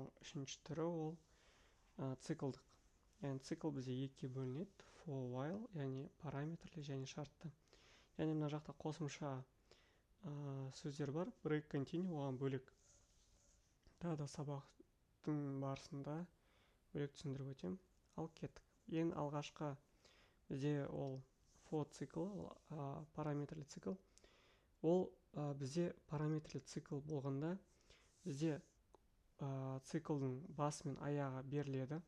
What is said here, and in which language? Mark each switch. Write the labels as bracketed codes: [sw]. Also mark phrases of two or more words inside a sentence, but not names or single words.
[kk] үшінші түрі ол циклдық. Яғни цикл бізде екіге бөлінеді: [en] for while, [kk] яғни параметрлі және шартты. Яғни мына жақта қосымша сөздер бар. [en] Break, continue, [kk] оған бөлек. Тағы да сабақтың барысында бөлек түсіндіріп өтем. Ал кеттік. Ең алғашқы бізде ол for цикл, параметрлі цикл. Ол бізде параметрлі цикл болғанда бізде циклдың басы мен аяғы беріледі.